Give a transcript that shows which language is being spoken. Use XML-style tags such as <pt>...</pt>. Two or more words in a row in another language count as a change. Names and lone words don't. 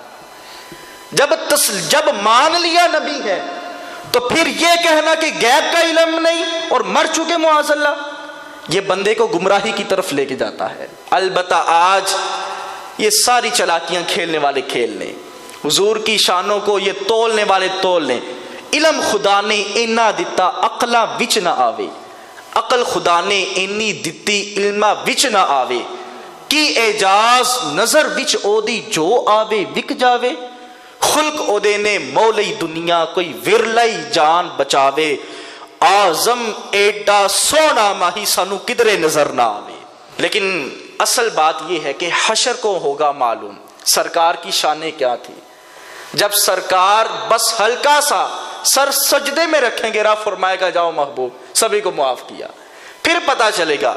<ur>جب مان لیا نبی ہے تو پھر یہ کہنا کہ غیب کا علم نہیں اور مر چکے</ur> <ar>معاذ اللہ،</ar> <ur>یہ بندے کو گمراہی کی طرف لے کے جاتا ہے۔ البتہ آج یہ ساری چلاکیاں کھیلنے والے کھیل لیں، حضور کی شانوں کو یہ تولنے والے تول لیں۔</ur> <pa>علم خدا نے اینا دتا عقلاں وچ نہ آوے، عقل خدا نے اینی دتی علماں وچ نہ آوے، کی اعجاز نظر وچ او دی جو آوے وک جاوے، خلق او دے نے مولی دنیا کوئی ورلائی جان بچاوے، آزم ایڈا سونا ماہی سانو کدرے نظر نہ آوے۔</pa> <ur>لیکن اصل بات یہ ہے کہ حشر کو ہوگا معلوم سرکار کی شانیں کیا تھی۔ جب سرکار بس ہلکا سا سر سجدے میں رکھیں گے، رب فرمائے گا جاؤ محبوب، سبھی کو معاف کیا، پھر پتا چلے گا۔</ur>